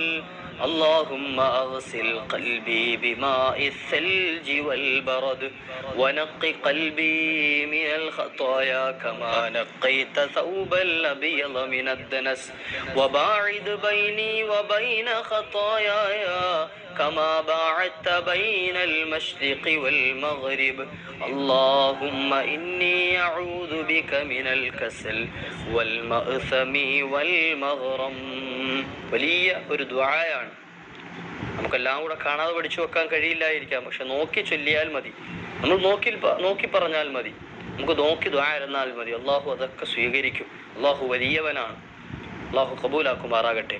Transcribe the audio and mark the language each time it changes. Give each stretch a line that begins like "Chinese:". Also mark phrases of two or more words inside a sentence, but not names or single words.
Arabic: اللهم أغسل قلبي بماء الثلج والبرد ونق قلبي من الخطايا كما نقيت ثوب الأبيض من الدنس وباعد بيني وبين خطاياي كما باعدت بين المشرق والمغرب اللهم إني أعوذ بك من الكسل والمأثم والمغرم.
Malayalam: വലിയ ഒരു ദുആയാണ്. നമുക്കെല്ലാം കൂടെ കാണാതെ പഠിച്ചു വെക്കാൻ കഴിയില്ലായിരിക്കാം, പക്ഷെ നോക്കി ചൊല്ലിയാൽ മതി. നമ്മൾ നോക്കി പറഞ്ഞാൽ മതി, നമുക്ക് നോക്കി ദുആ ഇരുന്നാൽ മതി. അള്ളാഹു അതൊക്കെ സ്വീകരിക്കും. അള്ളാഹു വലിയവനാണ്. അള്ളാഹു കബൂലാക്കുമാറാകട്ടെ.